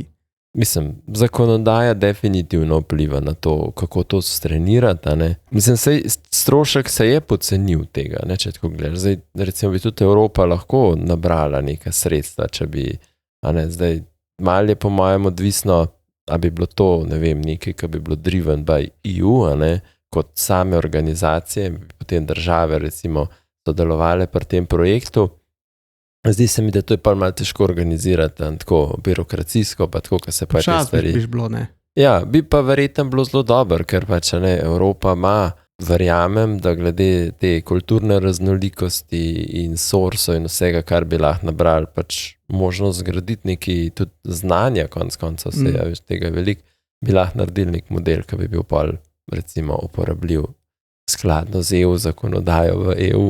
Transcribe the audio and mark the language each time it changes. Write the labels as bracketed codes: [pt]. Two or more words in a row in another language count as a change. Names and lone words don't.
[sl] Mislim, zakonodaja definitivno vpliva na to, kako to strenirati, ne? Mislim, strošek se je pocenil tega, ne, če tako gledaš. Zdaj, recimo, bi tudi Evropa lahko nabrala neka sredstva, če bi, zdaj, malo je po mojem odvisno, a bi bilo to, ne vem, nekaj, ki bi bilo [en] driven by EU, [sl] kot same organizacije, potem države, recimo, sodelovale pri tem projektu. Zdi se mi, da to je pa malo težko organizirati, tako birokracijsko, pa tako, ko se pa te stvari... Čas bi bilo, ne? Ja, bi pa verjetno bilo zelo dobro, ker pač, Evropa ima, verjamem, da glede te kulturne raznolikosti in sourcev in vsega, kar bi lahko nabrali, pač možnost zgraditi neki tudi znanja, konca vse, več tega veliko, bi lahko naredili nek model, ki bi bil pol, recimo, uporabljiv skladno z EU zakonodajo v EU,